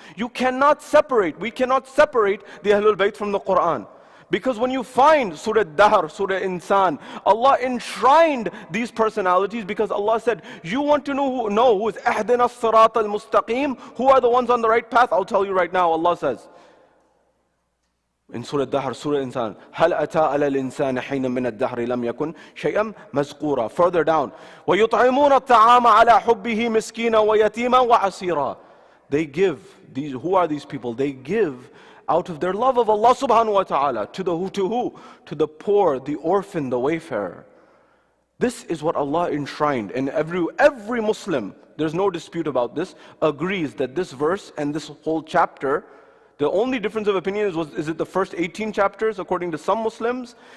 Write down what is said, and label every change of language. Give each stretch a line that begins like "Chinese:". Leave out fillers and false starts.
English: We cannot separate the Ahlul Bayt from the Quran. Because when you find Surah Dahr, Surah Insan, Allah enshrined these personalities because Allah said, you want to know who is
Arabic: Ahdina as-Sirat al-Mustaqim,
English: who are the ones on the right path? I'll tell you right now, Allah says. In Surah Dahr, Surah Insan,
Arabic: هَلْ أَتَى عَلَى الْإِنسَانِ حِينٌ مِّنَ الدَّهْرِ لَمْ يَكُنْ شَيْئًا مَذْكُورًا.
English: Further down,
Arabic: وَيُطْعِمُونَ الطَّعَامَ عَلَى حُبِّهِ مِسْكِينًا وَيَتِيمًا وَعَسِيرًا.
English: They give. Who are these people? They give out of their love of Allah subhanahu wa ta'ala. To who? To the poor, the orphan, the wayfarer. This is what Allah enshrined. And every Muslim, there's no dispute about this, agrees that this verse and this whole chapter, the only difference of opinion is it the first 18 chapters according to some Muslims?